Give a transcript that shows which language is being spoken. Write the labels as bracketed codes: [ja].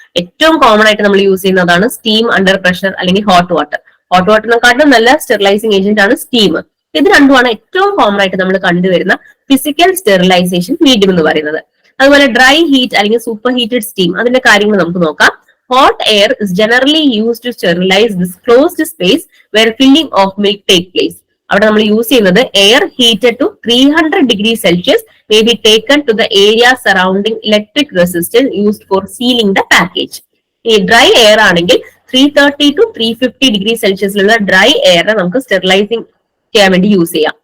[ml] ഏറ്റവും കോമൺ ആയിട്ട് നമ്മൾ യൂസ് ചെയ്യുന്നതാണ് സ്റ്റീം അണ്ടർ പ്രഷർ അല്ലെങ്കിൽ ഹോട്ട് വാട്ടർ. ഹോട്ട് വാട്ടറിനെക്കാട്ടും നല്ല സ്റ്റെറിലൈസിംഗ് ഏജന്റ് ആണ് സ്റ്റീം. ഇത് രണ്ടുമാണ് ഏറ്റവും കോമൺ ആയിട്ട് നമ്മൾ കണ്ടുവരുന്ന ഫിസിക്കൽ സ്റ്റെറിലൈസേഷൻ മീഡിയം എന്ന് പറയുന്നത്. അതുപോലെ ഡ്രൈ ഹീറ്റ് അല്ലെങ്കിൽ സൂപ്പർ ഹീറ്റഡ് സ്റ്റീം, അതിന്റെ കാര്യങ്ങൾ നമുക്ക് നോക്കാം. [en] Hot air is generally used to sterilize this closed space where filling of milk take place. [ml] അവിടെ നമ്മൾ യൂസ് ചെയ്യുന്നത് [en] Air heated to 300 degree Celsius may be taken to the area surrounding electric resistance used for sealing the package. [ml] ഈ dry air ആണെങ്കിൽ 330 to 350 degree സെൽഷ്യസിലുള്ള dry എയറിനെ നമുക്ക് sterilising ചെയ്യാൻ വേണ്ടി use ചെയ്യാം.